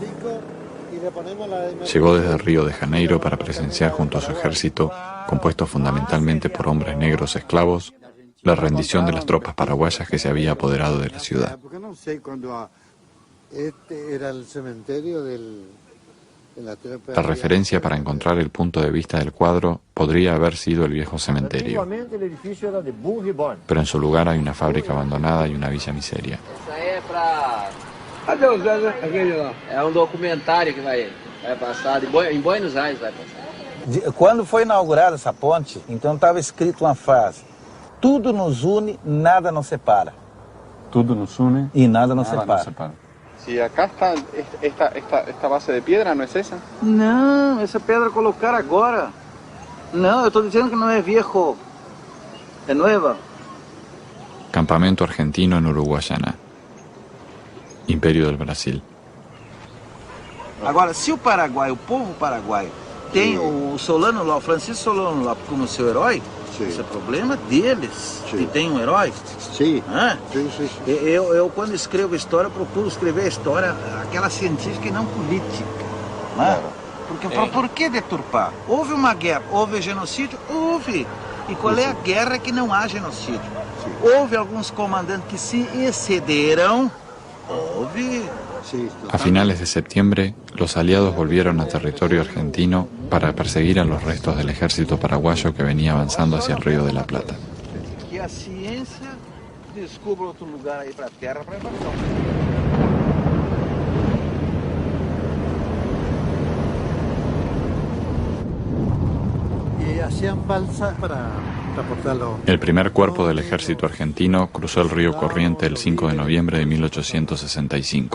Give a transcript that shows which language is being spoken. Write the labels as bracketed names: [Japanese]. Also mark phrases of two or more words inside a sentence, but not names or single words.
[Spanish] Llegó desde Río de Janeiro para presenciar junto a su ejército, compuesto fundamentalmente por hombres negros esclavos, la rendición de las tropas paraguayas que se había apoderado de la ciudad. Este era el cementerio del... La referencia para encontrar el punto de vista del cuadro podría haber sido el viejo cementerio, pero en su lugar hay una fábrica abandonada y una villa miseria. [Portuguese] É documentário que vai passar em Buenos Aires, vai passar. Quando foi inaugurada essa ponte, então estava escrito uma frase: tudo nos une, nada nos separa. Tudo nos une e nada nos separa. [Spanish] Si acá está esta base de piedra, ¿no es esa? [Portuguese] Não, essa pedra colocaram agora. Não, eu estou dizendo que não é viejo, é nova. [Spanish] Campamento argentino en Uruguayana. Imperio del Brasil. [Portuguese] Agora, se o Paraguai, o povo paraguaio, tem o Solano Lopes, Francisco Solano Lopes como seu herói, esse é problema deles, que tem um herói. Sim. Sim. Eu, quando escrevo história, procuro escrever a história, aquela científica e não política. Porque por que deturpar? Houve uma guerra, houve genocídio? Houve. E qual é a guerra que não há genocídio? Houve alguns comandantes que se excederam. [Spanish] A finales de septiembre, los aliados volvieron a territorio argentino para perseguir a los restos del ejército paraguayo que venía avanzando hacia el Río de la Plata. [Portuguese] Que a ciência descubra outro lugar aí para a terra para invasão. [Spanish] Y hacían balsa para transportarlo. El primer cuerpo del ejército argentino cruzó el río Corriente el 5 de noviembre de 1865.